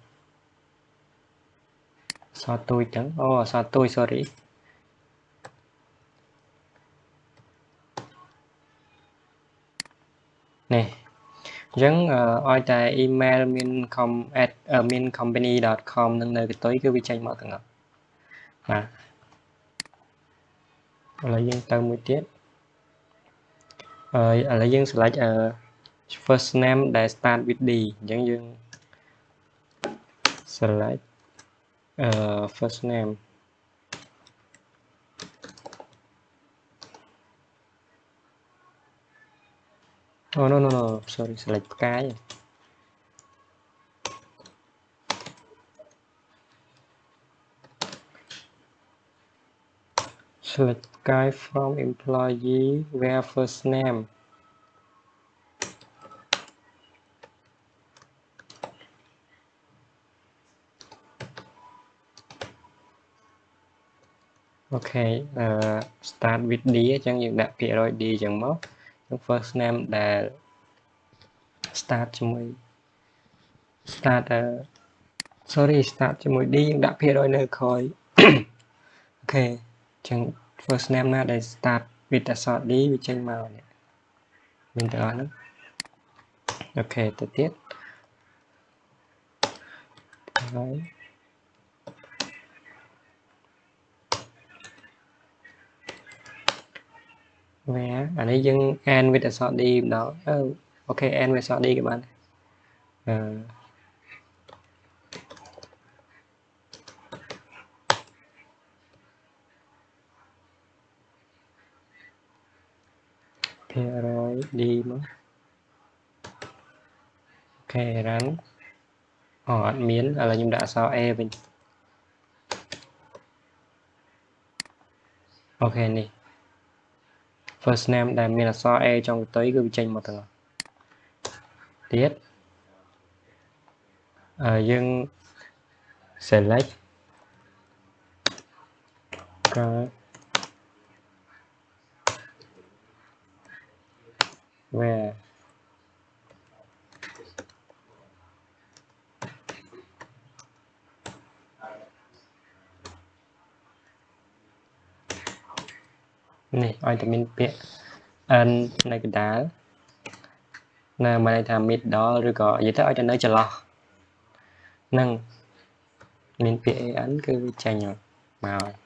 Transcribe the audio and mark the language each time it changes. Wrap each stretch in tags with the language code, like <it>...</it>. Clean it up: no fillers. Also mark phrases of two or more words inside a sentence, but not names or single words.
<km>អក្សរទួយចឹងអូអក្សរទួយ sorry នេះអញ្ចឹងឲ្យតែ email មាន មាន company.com នឹងនៅកន្ទុយគឺវាចេញមកទាំងអស់បាទ ឥឡូវយើងទៅមួយទៀតឥឡូវយើង</km> <en>select first name</en> <km>ដែល</km> <en>start with D</en> <km>អញ្ចឹងយើង</km> <en>select first name oh no sorry select ផ្កាយ select guy from employee where first name</en> <km>អូខេ</km> <en>start with D</en> <km>អញ្ចឹងយើងដាក់ភាគរយ D អញ្ចឹងមក</km> <en>first name</en> <km>ដែល start ជាមួយ start ជាមួយ D យើងដាក់ភាគរយនៅក្រោយអូខេអញ្ចឹង first name ណាដែល</km> <en>start with</en> <km>អក្សរ D វាចេញមកនេះមានទាំងអស់ហ្នឹងអូខេទៅទៀត ហើយ where អានេះយើង</km> <en>end with</en> <km>អក្សរ D ម្ដងអូខេ</km> <en>end with</en> <km>អក្សរ D ក៏បានភាគរយ D មក អូខេ run អត់មានឥឡូវខ្ញុំដាក់អក្សរ A វិញអូខេនេះ</km> <en>first name</en> <km>ដែលមានអក្សរ A ចុងកន្ទុយគឺវាចេញមកទាំងអស់ទៀតយើង select ក៏ where នេះឲ្យតែមានពាក្យ n នៅកណ្ដាលនៅមកន័យថា middle ឬក៏និយាយទៅឲ្យតែនៅចន្លោះនឹងមានពាក្យ an គឺវាចេញមកអូ</km>